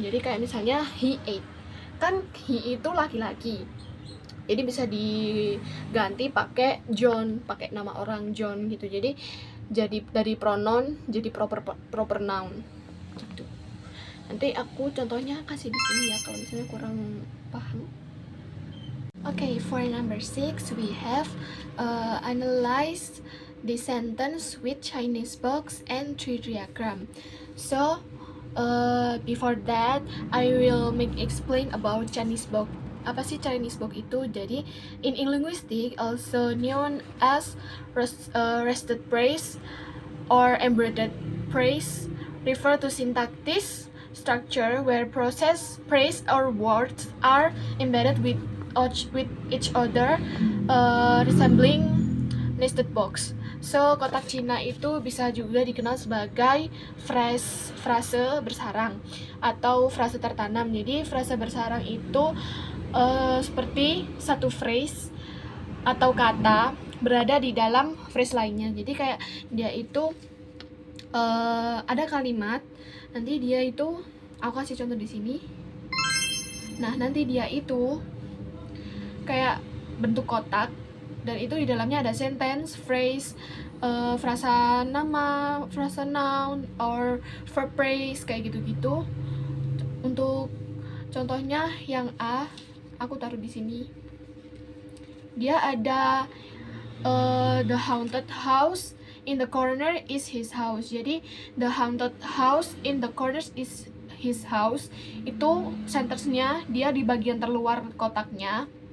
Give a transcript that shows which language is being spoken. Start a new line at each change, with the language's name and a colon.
Indonesian: Jadi kayak misalnya
English: he ate,
Indonesian: kan he itu laki-laki, jadi bisa diganti pakai John, pakai nama orang John gitu. Jadi dari pronoun jadi proper noun gitu. Nanti aku contohnya kasih di sini ya kalau misalnya kurang paham.
English: Okay, for number 6 we have analyze the sentence with Chinese box and tree diagram. So before that I will explain about Chinese box.
Indonesian: Apa sih Chinese box itu? Jadi
English: in linguistics also known as rested phrase or embedded phrase refer to syntactic structure where process phrase or words are embedded with each other, resembling nested box.
Indonesian: So kotak Cina itu bisa juga dikenal sebagai frase bersarang atau frase tertanam. Jadi frase bersarang itu seperti satu phrase atau kata berada di dalam phrase lainnya. Jadi kayak dia itu ada kalimat, nanti dia itu, aku kasih contoh di sini. Nah, nanti dia itu kayak bentuk kotak, dan itu di dalamnya ada sentence, phrase, frasa nama, frasa noun,
English: or verb phrase
Indonesian: kayak gitu-gitu. Untuk contohnya yang A, aku taruh di sini. Dia ada
English: the haunted house in the corner is his house.
Indonesian: Jadi
English: the haunted house in the corner is his house
Indonesian: itu sentence-nya dia di bagian terluar kotaknya.